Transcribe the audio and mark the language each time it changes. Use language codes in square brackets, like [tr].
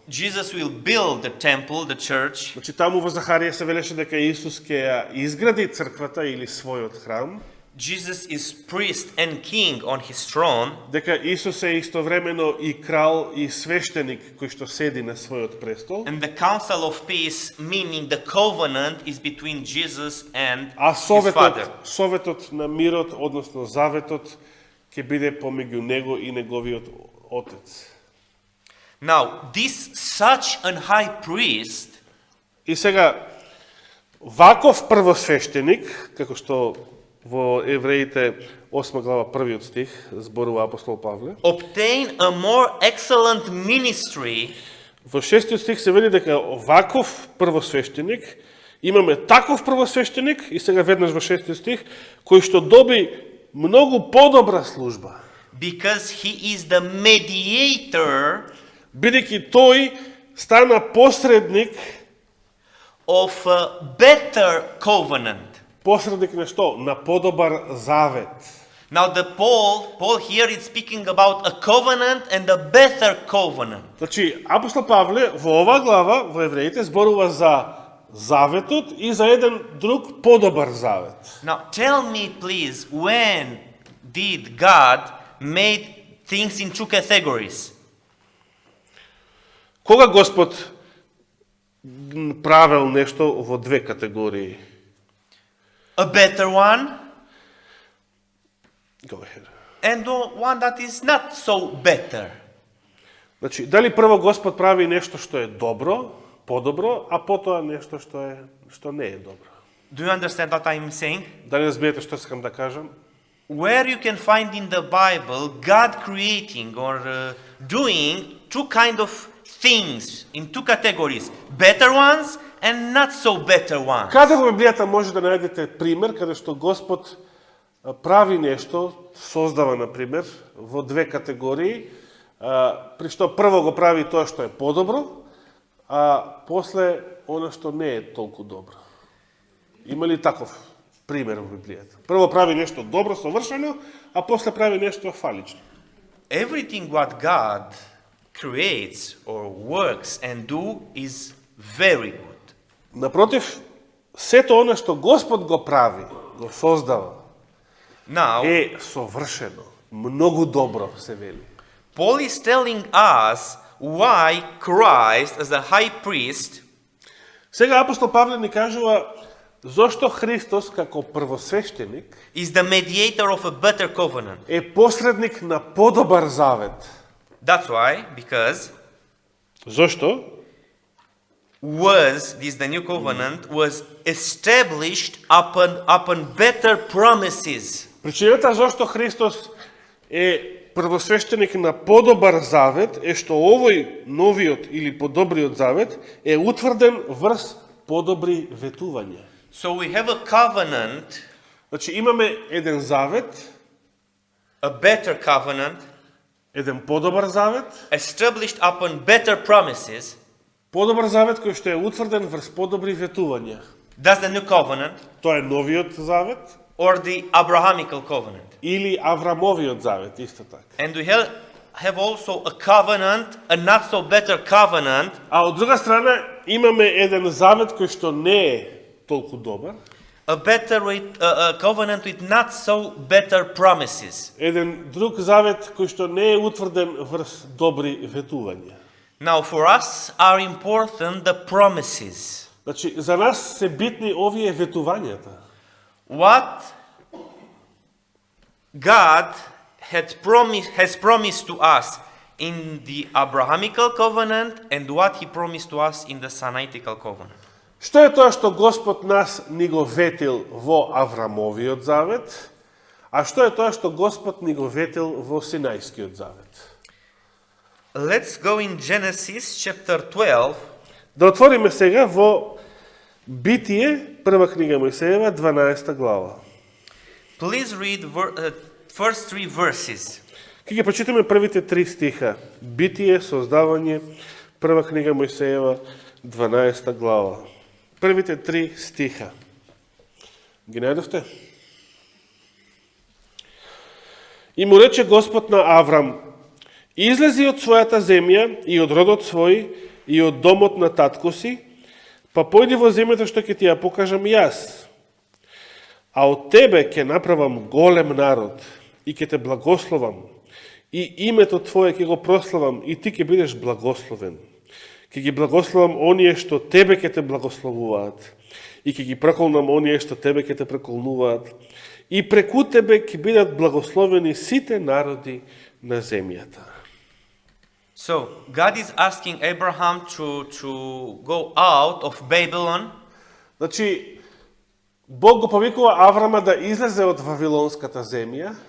[en] Jesus will build the temple, the church, [mk] Значи таму во Захарија се велеше дека Исус ќе ја изгради црквата или својот храм, [en] Jesus is priest and king on his throne, [mk] дека Исус е истовремено и крал и свештеник кој што седи на својот престол, [en] and the council of peace, meaning the covenant, is between Jesus and [mk] а [en] his Father. [mk] советот на мирот, односно заветот, ќе биде помеѓу него и неговиот Отец. [en] Now, this such an high priest [mk] И сега, ваков првосвештеник, како што во Евреите 8 глава 1 стих зборува апостол Павле, [en] obtained a more excellent ministry [mk] во 6 стих се вели дека ваков првосвештеник, имаме таков првосвештеник, и сега веднаш во 6 стих, кој што доби многу подобра служба, [en] because he is the mediator [mk] бидејќи тој стана посредник, [en] of a better covenant. [mk] посредник на што? На подобар завет. [en] Now the Paul here is speaking about a covenant and a better covenant. [mk] Значи, апостол Павле во оваа глава, во Евреите, зборува за заветот и за еден друг подобар завет. [en] Now tell me please, when did God made things in two categories? [mk] Кога Господ правил нешто во две категории? [en] A better one Go ahead. and one that is not so better. [mk] Значи, дали прво Господ прави нешто што е добро, подобро, а потоа нешто што не е добро? [en] Do you understand what I'm saying? [mk] Дали разбирате што сакам да кажам? [en] Where you can find in the Bible God creating or doing two kind of things in two categories, better ones and not so better ones. [mk] Каде во Библијата може да најдете пример каде што Господ прави нешто, создава, например, во две категории, при што прво го прави тоа што е подобро, а после она што не е толку добро. Има ли таков пример во Библијата? Прво прави нешто добро, совршено, а после прави нешто фалично. [en] Everything what God creates or works and do is very good. [mk] Напротив, сето она што Господ го прави, го создава, [en] Now, [mk] е совршено, многу добро, се вели. [en] Paul is telling us why Christ as a high priest [mk] Сега апостол Павле ни кажува зошто Христос како првосвештеник [en] is the mediator of a better covenant. [mk] е посредник на подобар завет. [en] That's why, because [mk] Зошто? [en] this the new covenant was established upon better promises. [mk] Причината зошто Христос е првосвештеник на подобар завет е што овој новиот или подобриот завет е утврден врз подобри ветувања. [en] So we have a covenant, [mk] Значи имаме еден завет, [en] a better covenant, [mk] еден подобар завет, [en] established upon better promises. [mk] подобар завет кој што е утврден врз подобри ветувања. [en] That's the new covenant, [mk] Тоа е новиот завет [en] or the Abrahamical covenant. [mk] или Аврамовиот завет, исто така. [en] And we have also a covenant, a not so better covenant, [mk] А од друга страна имаме еден завет кој што не е толку добар, [en] a covenant with not so better promises. [mk] еден друг завет кој што не е утврден врз добри ветувања. [en] Now for us are important the promises. [mk] Значи, за нас се битни овие ветувањата. [en] What God has promised to us in the Abrahamical covenant and what he promised to us in the Sinaitic covenant. [mk] Што е тоа што Господ нас ни го ветил во Аврамовиот завет, а што е тоа што Господ ни го ветил во Синајскиот завет? [en] Let's go in Genesis chapter 12. [mk] Да отвориме сега во Битие, прва книга Мојсеева, 12 глава. [en] Please read first 3 verses. [mk] Ке ги прочитаме првите 3 стиха. Битие, создавање, прва книга Мојсеева, 12 глава. Првите 3 стиха. Ги најдовте? И му рече Господ на Аврам: излези од својата земја и од родот свој и од домот на татко си, па појди во земјата што ќе ти ја покажам јас. А од тебе ќе направам голем народ и ќе те благословам, и името твое ќе го прославам, и ти ќе бидеш благословен. Ќе ги благословам оние што тебе ќе те благословуваат, и ќе ги проколнам оние што тебе ќе те проколнуваат, и преку тебе ќе бидат благословени сите народи на земјата. [en] So God is asking Abraham to go out of Babylon [mk] Значи, Бог го повикува Аврама да излезе од Вавилонската земја